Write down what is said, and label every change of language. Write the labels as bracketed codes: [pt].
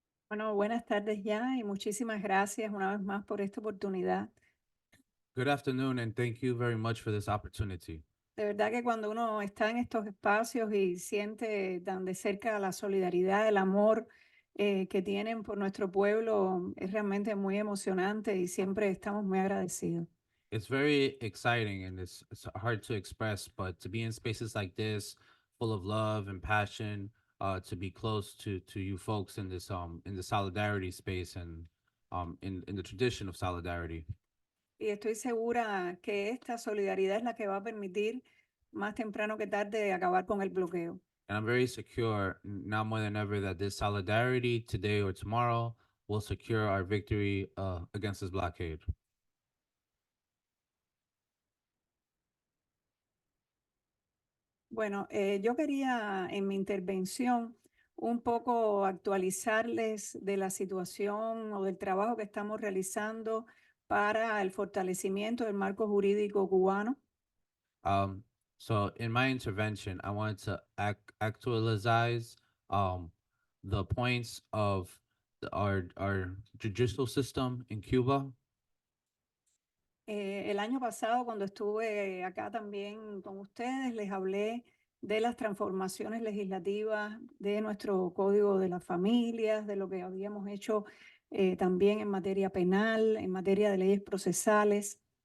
[es] Bueno, buenas tardes ya y muchísimas gracias una vez más por esta oportunidad. [en] Good afternoon, and thank you very much for this opportunity. [es] De verdad que cuando uno está en estos espacios y siente tan de cerca la solidaridad, el amor que tienen por nuestro pueblo, es realmente muy emocionante y siempre estamos muy agradecidos. [en] It's very exciting and it's hard to express, but to be in spaces like this, full of love and passion, to be close to you folks in the solidarity space and in the tradition of solidarity. [es] Y estoy segura que esta solidaridad es la que va a permitir más temprano que tarde acabar con el bloqueo. [en] And I'm very secure now more than ever that this solidarity today or tomorrow will secure our victory against this blockade. [es] Bueno, yo quería en mi intervención un poco actualizarles de la situación o del trabajo que estamos realizando para el fortalecimiento del marco jurídico cubano. [en] So in my intervention, I wanted to actualize the points of our judicial system in Cuba. [es] El año pasado, cuando estuve acá también con ustedes, les hablé de las transformaciones legislativas de nuestro Código de las Familias, de lo que habíamos hecho también en materia penal, en materia de leyes procesales.